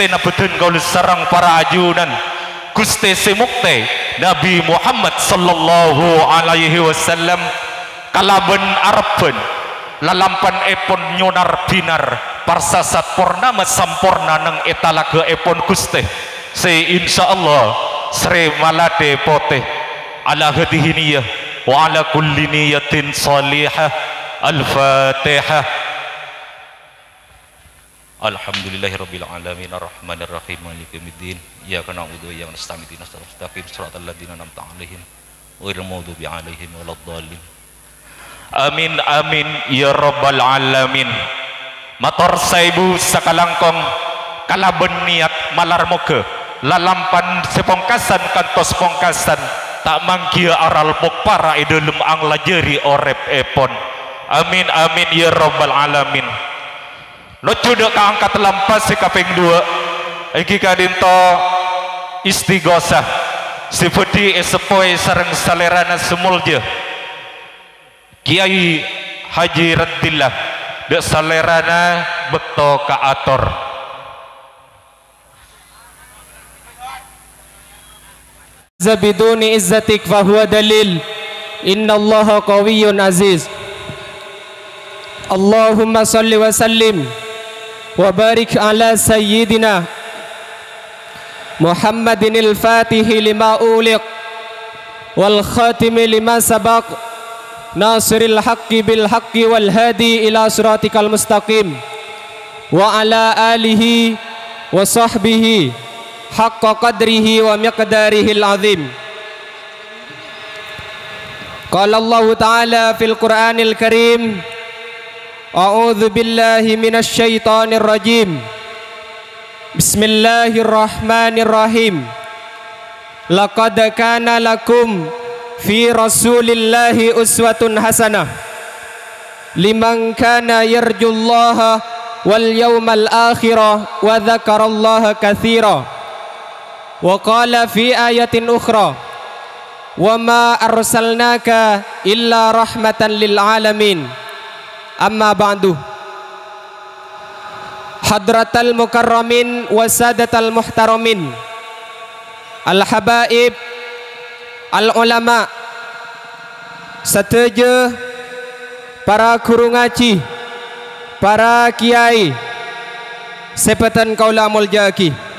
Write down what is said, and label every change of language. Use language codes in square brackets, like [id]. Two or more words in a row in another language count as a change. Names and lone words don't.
[mad] na beden gaul sarang para ajunan guste semukte Nabi Muhammad [ar] صلى الله عليه وسلم [mad] kalaben arpen lalampan epon nyonar binar parsasat purnama sampurna nang etalaga epon guste se insyaallah sre malade poteh [ar] على هذه النية وعلى كل نية صالحة. Al-Fatihah. الحمد لله رب العالمين الرحمن الرحيم مالك يوم الدين إياك نعبد وإياك نستعين اهدنا الصراط المستقيم صراط الذين أنعمت عليهم غير المغضوب عليهم ولا الضالين. آمين آمين يا رب العالمين. [mad] Matur saibu sakalangkong kalaben niat malar moga lalampan sepongkasan kantos pongkasan tak mangkia aral pokpara idulum ang lajeri orep epon. [ar] آمين آمين يا رب العالمين. [mad] Lucu dek angkat lampas si kaping 2 iki kadinto istighosah sifudi esepoi sareng salerana semulja Kiai Haji Raddillah dek salerana bekto kaator [ar] زدني عزتك فهو دليل إن الله قوي عزيز. اللهم صل وسلم وبارك على سيدنا محمد الفاتح لما أغلق والخاتم لما سبق ناصر الحق بالحق والهادي إلى صراطك المستقيم وعلى آله وصحبه حق قدره ومقداره العظيم. قال الله تعالى في القرآن الكريم أعوذ بالله من الشيطان الرجيم. بسم الله الرحمن الرحيم. لقد كان لكم في رسول الله أسوة حسنة لمن كان يرجو الله واليوم الآخر وذكر الله كثيرا. وقال في آية أخرى وما أرسلناك إلا رحمة للعالمين. أما بعد. حضرة المكرمين وسادة المحترمين، الحبائب، العلماء, [mad] setuju para guru ngaji, para kiai, sepetan kaula muljaki,